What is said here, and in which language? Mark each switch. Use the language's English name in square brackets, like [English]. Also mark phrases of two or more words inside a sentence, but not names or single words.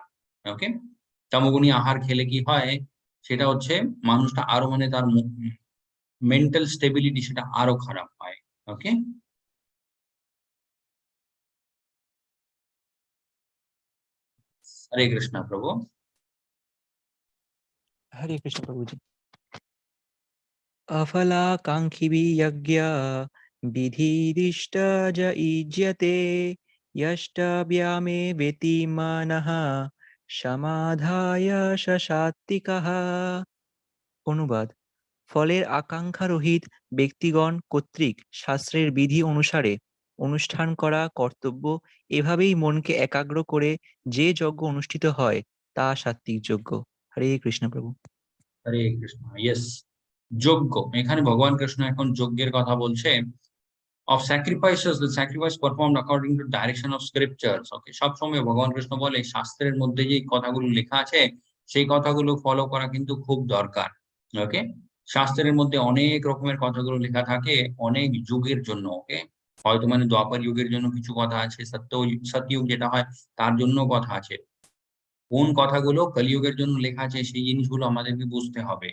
[Bangla] ওকে, তামোগুণী আহার খেলে কি হয়, সেটা হচ্ছে মানুষটা আরো মানে তার [English] mental stability [Bangla] সেটা আরো খারাপ হয়। ওকে, হরে কৃষ্ণ প্রভু। হরে কৃষ্ণ প্রভুজি। [Sanskrit] अफलाकाङ्क्षिभिः यज्ञा विधिरिष्ट ज युज्यते यष्टव्यामे वेति मनः সমাধায় সাত্বিকः। [Bangla] অনুবাদ: ফলের আকাঙ্ক্ষা রহিত ব্যক্তিগণ কর্তৃক শাস্ত্রের বিধি অনুসারে অনুষ্ঠান করা কর্তব্য, এভাবেই মনকে একাগ্র করে যে যজ্ঞ অনুষ্ঠিত হয় তা সাত্বিক যজ্ঞ। হরে কৃষ্ণ প্রভু। হরে কৃষ্ণ। ইয়েস, যজ্ঞ, এখানে ভগবান কৃষ্ণ এখন যজ্ঞের কথা বলছে। [English] of sacrifices, the sacrifice performed according to direction of scriptures. [Bangla] ওকে, সবসময় ভগবান কৃষ্ণ বলে শাস্ত্রের মধ্যে যে কথাগুলো লেখা আছে সেই কথাগুলো ফলো করা কিন্তু খুব দরকার। ওকে, শাস্ত্রের মধ্যে অনেক রকমের কথাগুলো লেখা থাকে অনেক যুগের জন্য। ওকে, হয়তো মানে দ্বাপর যুগের জন্য কিছু কথা আছে, সত্যযুগ যেটা হয় তার জন্য কথা আছে, কোন কথাগুলো কলিযুগের জন্য লেখা আছে সেই জিনিসগুলো আমাদেরকে বুঝতে হবে।